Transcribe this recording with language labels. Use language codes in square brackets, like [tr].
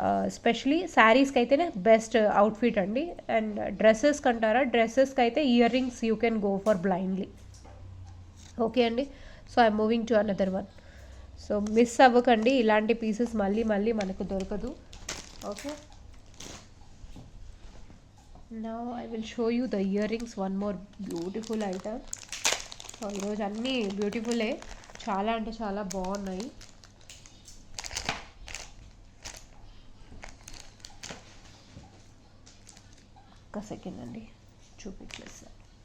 [te] Especially శారీస్కి అయితేనే best outfit అండి. అండ్ డ్రెస్సెస్కి అంటారా, డ్రెస్సెస్కి అయితే ear rings [en] You can go for blindly. [te] Okay అండి, [en] So I'm moving to another one. [te] So miss అవ్వకండి, ఇలాంటి పీసెస్ మళ్ళీ మనకు దొరకదు. [en] Okay, now I will show you the earrings, one more beautiful item. [te] So ఈరోజు అన్నీ బ్యూటిఫుల్లే, చాలా అంటే చాలా బాగున్నాయి. ఒక్క సెకండ్ అండి చూపించలేదు సార్.